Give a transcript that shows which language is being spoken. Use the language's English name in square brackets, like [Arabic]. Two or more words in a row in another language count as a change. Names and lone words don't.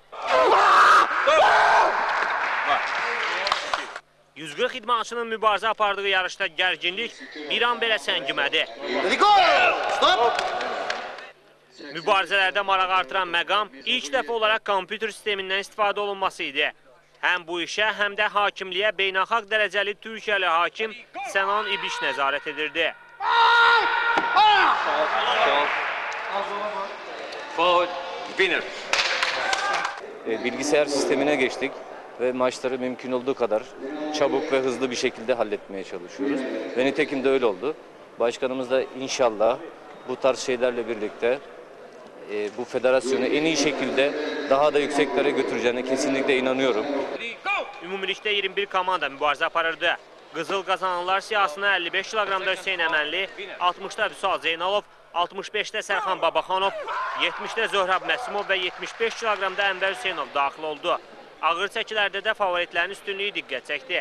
[Azerbaijani] 140 idmançının mübarizə apardığı yarışda gərginlik bir an belə səngimədi. Mübarizələrdə maraq artıran məqam ilk dəfə olaraq kompüter sistemindən istifadə olunması idi. Həm bu işə, həm də hakimliyə beynəlxalq dərəcəli Türkiyəli hakim Sənan İbiş nəzarət edirdi. [Turkish] Bilgisayar sistemine geçtik ve maçları mümkün olduğu kadar çabuk ve hızlı bir şekilde halletmeye çalışıyoruz. Ve nitekim de öyle oldu. Başkanımız da inşallah bu tarz şeylerle birlikte bu federasyonu en iyi şekilde daha da yükseklere götüreceğine kesinlikle inanıyorum. [Azerbaijani] Ümumilikdə 21 komanda mübarizə aparırdı. Qızıl qazananlar siyasına 55 kiloqramda Hüseyn Əmənli, 60-da Vüsal Zeynalov, 65-də Sərxan Babaxanov, 70-də Zöhrab Məsimov və 75 kiloqramda Ənvər Hüseynov daxil oldu. Ağır çəkilərdə də favoritlərin üstünlüyü diqqət çəkdi.